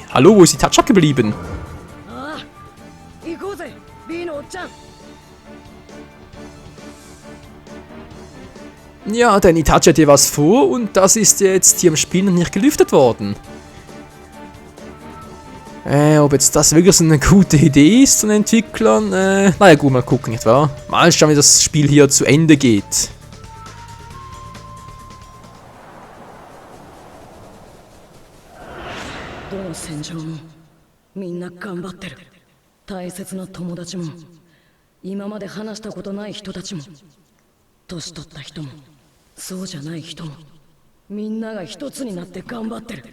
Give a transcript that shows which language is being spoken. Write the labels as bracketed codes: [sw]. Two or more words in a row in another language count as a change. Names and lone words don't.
[de] Hallo, wo ist Itachi geblieben? Ja, denn Itachi hat hier was vor und das ist jetzt hier im Spiel noch nicht gelüftet worden. Ob jetzt das wirklich so eine gute Idee ist von den Entwicklern, naja gut, mal gucken, nicht wahr? Mal schauen, wie das Spiel hier zu Ende geht. [ja] どの戦場もみんな頑張ってる。大切な友達も今まで話したことない人たちも年取った人もそうじゃない人もみんなが一つになって頑張ってる。